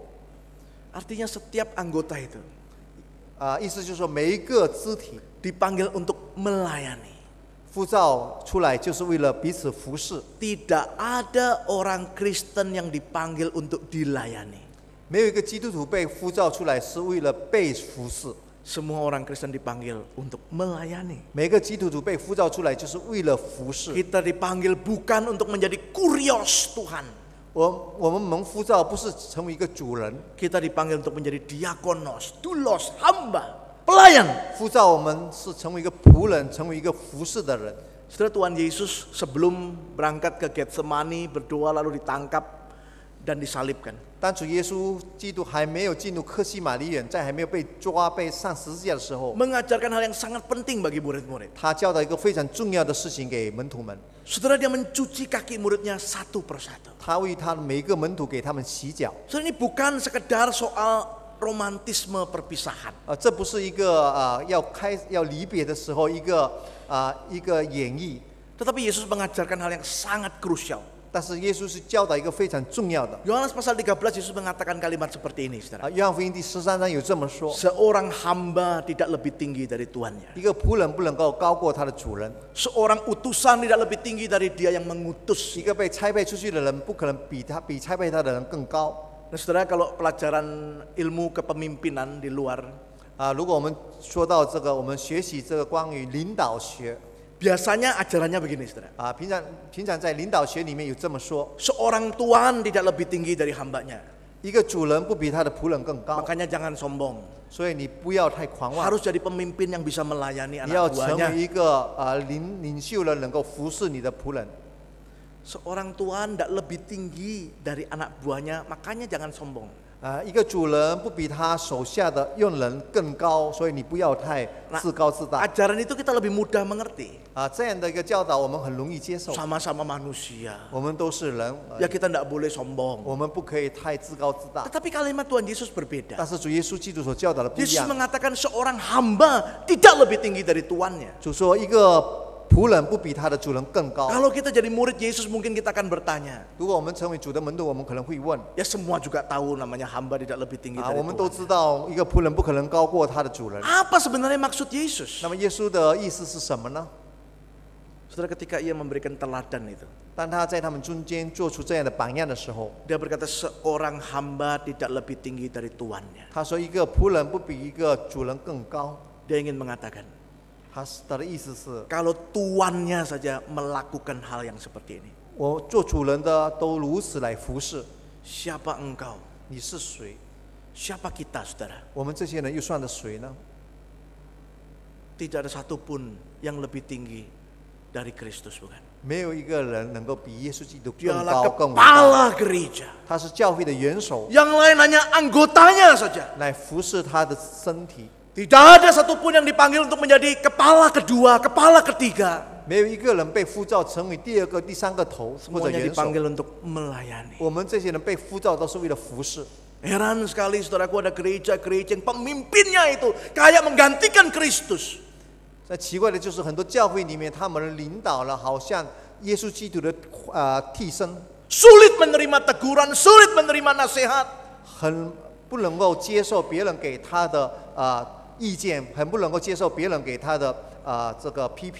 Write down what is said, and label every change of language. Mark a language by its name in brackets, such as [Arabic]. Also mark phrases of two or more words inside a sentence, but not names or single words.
[Indonesian] Artinya setiap anggota itu [Chinese] 啊，意思就是说每一个肢体 [Indonesian] dipanggil untuk melayani. [Chinese] 呼召出来，就是为了彼此服侍。 [Indonesian] Tidak ada orang Kristen yang dipanggil untuk dilayani. [Chinese] 没有一个基督徒被呼召出来是为了被服侍， [Indonesian] Semua orang Kristen dipanggil untuk melayani. [Chinese] 每个基督徒被呼召出来就是为了服侍。 [Indonesian] Kita dipanggil bukan untuk menjadi kurios Tuhan. [Chinese] 我们蒙呼召不是成为一个主人， [Indonesian] Kita dipanggil untuk menjadi [Greek] diakonos, doulos, [Indonesian] hamba, pelayan. [Chinese] 呼召我们是成为一个仆人，成为一个服侍的人。 [Indonesian] Saudara, Tuhan Yesus sebelum berangkat ke Getsemani berdoa lalu ditangkap dan disalibkan. [Chinese] 当主耶稣基督还没有进入客西马尼园，在还没有被抓被上十字架的时候， [Indonesian] Mengajarkan hal yang sangat penting bagi murid-murid. [Chinese] 他教导一个非常重要的事情给门徒们， [Indonesian] Saudara, dia mencuci kaki muridnya satu persatu. [Chinese] 他为他每一个门徒给他们洗脚。 [Indonesian] Saudara, ini bukan sekedar soal romantisme perpisahan. [Chinese] 这不是一个要离别的时候一个演绎， [Indonesian] Tetapi Yesus mengajarkan hal yang sangat krusial. [Chinese] 但是耶稣是教导一个非常重要的。 [Indonesian] Yohanes pasal 13 Yesus mengatakan kalimat seperti ini, saudara. [Chinese] 约翰福音第13章有这么说： [Indonesian] Seorang hamba tidak lebih tinggi dari tuannya. [Chinese] 一个仆人不能够高过他的主人， [Indonesian] Seorang utusan tidak lebih tinggi dari dia yang mengutus. [Chinese] 一个被差派出去的人不可能比差派他的人更高。 [Indonesian] Nah, saudara, kalau pelajaran ilmu kepemimpinan di luar, [Chinese] 如果我们说到这个，我们学习这个关于领导学 [Indonesian] biasanya ajarannya begini, saudara. [Chinese] 平常在领导学里面有这么说： [Indonesian] Seorang tuan tidak lebih tinggi dari hambanya. [Chinese] 一个主人不比他的仆人更高， [Indonesian] Makanya jangan sombong. [Chinese] 所以你不要太狂妄， [Indonesian] Harus jadi pemimpin yang bisa melayani [Chinese] 你要 [Indonesian] anak [Chinese] 成 [Indonesian] buahnya. [Chinese] 为一个领袖了，能够服侍你的仆人。 [Indonesian] Seorang tuan tidak lebih tinggi dari anak buahnya, makanya jangan sombong. [Chinese] 一个主人不比他手下的用人更高，所以你不要太自高自大。 [Indonesian] Ajaran itu kita lebih mudah mengerti. [Chinese] 这样的一个教导我们很容易接受。 [Indonesian] Sama-sama manusia. [Chinese] 我们都是人， [Indonesian] Ya kita tidak boleh sombong. [Chinese] 我们不可以太自高自大。 [Indonesian] Tetapi kalimat Tuhan Yesus berbeda. [Chinese] 但是主耶稣基督所教导的不一 [Indonesian] Yesus [Chinese] 样。 [Indonesian] mengatakan seorang hamba tidak lebih tinggi dari tuannya. [Chinese] 主说一个仆人不比他的主人更高。 [Indonesian] Kalau kita jadi murid Yesus mungkin kita akan bertanya. [Chinese] 如果我们成为主的门徒，我们可能会问： [Indonesian] Ya semua juga tahu namanya hamba tidak lebih tinggi dari [Chinese] 我们都 [Indonesian] Tuhan. [Chinese] 知道一个仆人不可能高过他的主人。 [Indonesian] Apa sebenarnya maksud Yesus? [Chinese] 那么耶稣的意思是什么呢？ [Indonesian] Saudara, ketika ia memberikan teladan itu, [Chinese] 当他在他们中间做出这样的榜样的时候， [Indonesian] dia berkata seorang hamba tidak lebih tinggi dari tuannya. [Chinese] 他说一个仆人不比一个主人更高。 [Indonesian] Dia ingin mengatakan, [Chinese] 他的意思是， [Indonesian] kalau tuannya saja melakukan hal yang seperti ini, [Chinese] 我做主人的都如此来服侍， [Indonesian] siapa engkau? [Chinese] 你是谁？ [Indonesian] Siapa kita, saudara? [Chinese] 我们这些人又算得谁呢？ [Indonesian] Tidak ada satupun yang lebih tinggi dari Kristus, bukan? [Chinese] 没有一个人能够比耶稣基督更 [Indonesian] Dialah [Chinese] 高更伟大。 [Indonesian] kepala gereja. [Chinese] 他是教会的元首， [Indonesian] Yang lain hanya anggotanya saja. [Chinese] 来服侍他的身体。 [Indonesian] Tidak ada satupun yang dipanggil untuk menjadi kepala kedua, kepala ketiga. [Chinese] 没有一个人被呼召成为第二个、第三个头或者 [Indonesian] Semuanya [Chinese] 元首。 [Indonesian] dipanggil untuk melayani. [Chinese] 我们这些人被呼召都是为了服侍。 [Indonesian] Heran sekali saudaraku, ada gereja-gereja yang pemimpinnya itu kayak menggantikan Kristus. [Chinese] 那奇怪的就是很多教会里面，他们的领导了，好像耶稣基督的替身， [Indonesian] Sulit menerima teguran, sulit menerima nasihat. [Chinese] 很不能够接受别人给他的意见，很不能够接受别人给他的这个批评，